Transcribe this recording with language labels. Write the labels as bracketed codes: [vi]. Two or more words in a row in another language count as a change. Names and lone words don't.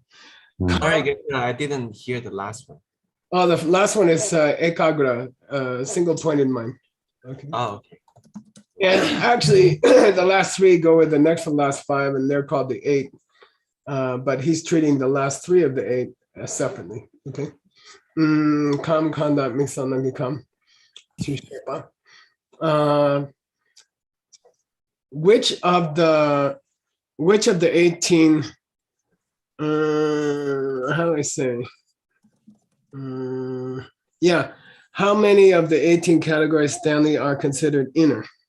[en] Sorry, Geshe-la, I didn't hear the last one. Oh, the last one is ekagra, single pointed mind. Okay. Oh, okay. And actually, the last three go with the next to last five, and they're called the 8. But he's treating the last 3 of the 8 separately. Okay. Kam kanda mixanagi kam. Which of the 18? How do I say? Yeah. How many of the 18 categories, Stanley, are considered inner?